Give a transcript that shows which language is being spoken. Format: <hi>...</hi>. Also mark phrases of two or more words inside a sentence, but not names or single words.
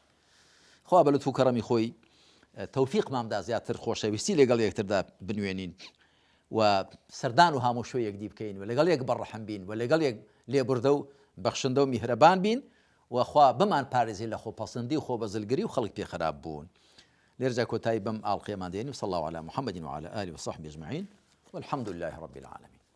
<ckb>خوا بە لوتف و کەڕەمی خۆی تەوفیقماندا زیاتر خۆشەویستی لەگەڵ یەکتردا بنوێنین و سەردان و هەموو شوێ یەکدی بکەین و لەگەڵ یەک بەڕەحەم بین و لەگەڵ یەک لێبوردە و بەخشندە و میهرەبان بین وخوا بمان پارێزی لە خۆپەسەندی و خۆبەزلگری و خەڵک پێ خراپ بوون. لێرجا کۆتایی بەم ئاڵقەیەمان دێنین.</ckb> <ar>وصلى الله على محمد وعلى آله وصحبه أجمعين والحمد لله رب العالمين.</ar>